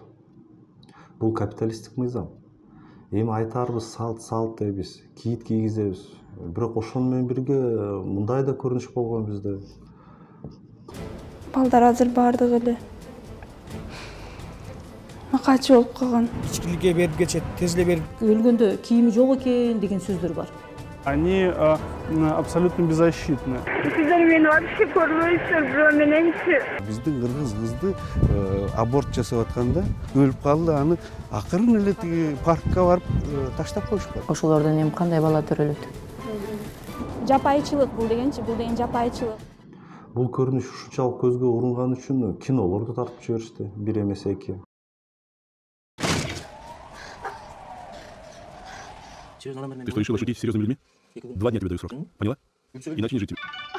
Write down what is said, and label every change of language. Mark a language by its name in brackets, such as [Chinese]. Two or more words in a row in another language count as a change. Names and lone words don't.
[Kyrgyz] Бул капиталисттик мыйзам. Эми айтарыбыз салт дейбиз, кийит кийгизебиз. Бирок ошону менен бирге мындай да көрүнүш болгон бизде. Балдар азыр бардыгы эле макачы болуп калган. Кичкиликке берип кетишет, тез эле берип. Өлгөндө кийими жок экен деген сөздөр бар. [Russian] Они абсолютно беззащитны. [Kyrgyz] Сиздер мени вообще көрбөйсүздөр, бирөө мененчи. Биздин кыргыз кызды аборт жасап атканда өлүп калды, аны акырын эле тиги паркка барып таштап коюшкан. Ошолордон эми кандай бала төрөлөт? Жапайычылык бул деген жапайычылык. Бул көрүнүш ушунчалык көзгө урунган үчүн кинолорду тартып жиберишти, бир эмес эки. [Russian] Ты что, решила шутить с серьезными людьми? 2 дня тебе даю срок. Поняла? Иначе не жить тебе.